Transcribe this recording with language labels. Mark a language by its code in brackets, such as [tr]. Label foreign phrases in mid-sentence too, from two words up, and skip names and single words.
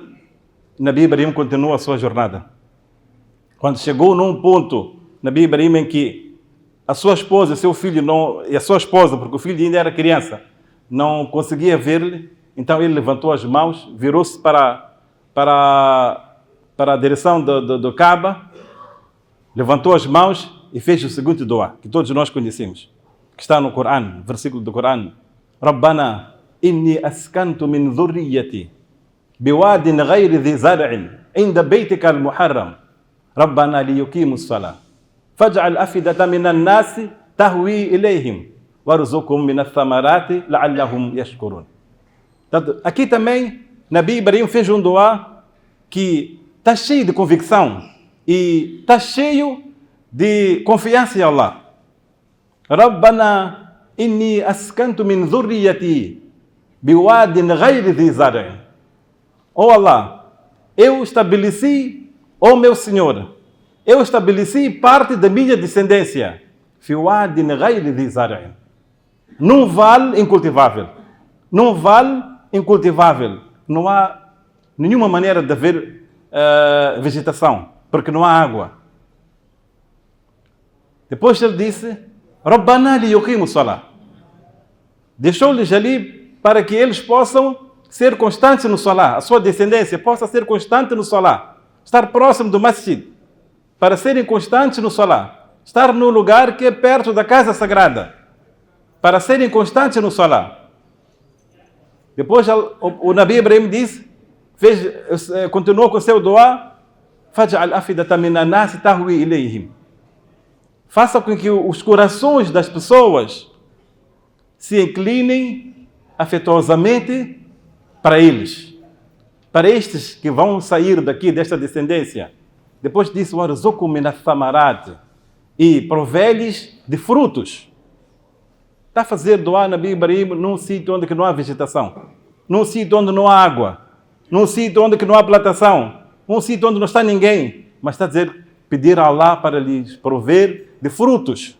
[pt] Nabi Ibrahim continua a sua jornada. Quando chegou num ponto, Nabi Ibrahim, em que a sua esposa, seu filho, e a sua esposa, porque o filho ainda era criança, não conseguia ver-lhe, então ele levantou as mãos, virou-se para a direção do Kaaba, levantou as mãos e fez o seguinte dua, que todos nós conhecemos, que está no Corão, versículo do Corão. [ar] ربنا إني أسكنت من ذريتي بواد غير ذي زرع عند بيتك المحرم ربنا ليقيموا الصلاة فاجعل أفئدة من الناس تهوي إليهم وارزقهم من الثمرات لعلهم يشكرون. [pt] Aqui também, Nabi Ibrahim fez um dua que está cheio de convicção e está cheio de confiança em Allah. [ar] ربنا إني أسكنت من ذريتي بواد غير ذي زرع. [pt] Oh Allah, eu estabeleci, oh meu Senhor, eu estabeleci parte da minha descendência, [ar] بواد غير ذي زرع, [pt] num vale incultivável. Num vale incultivável. Não há nenhuma maneira de haver vegetação, porque não há água. Depois ele disse, [ar] ربنا ليقيموا الصلاة. [pt] Deixou-lhes ali para que eles possam ser constantes no salah, a sua descendência possa ser constante no salah, estar próximo do masjid, para serem constantes no salah, estar no lugar que é perto da casa sagrada, para serem constantes no salah. Depois o Nabi Ibrahim disse, continuou com o seu dua, [ar] فاجعل أفئدة من الناس تهوي إليهم. [pt] Faça com que os corações das pessoas se inclinem afetuosamente para eles, para estes que vão sair daqui, desta descendência. Depois disse, [ar] وارزقهم من الثمرات, [pt] e provê-lhes de frutos. Está a fazer dua Nabi Ibrahim num sítio onde não há vegetação, num sítio onde não há água, num sítio onde não há plantação, num sítio onde não está ninguém, mas está a dizer, pedir a Allah para lhes prover de frutos.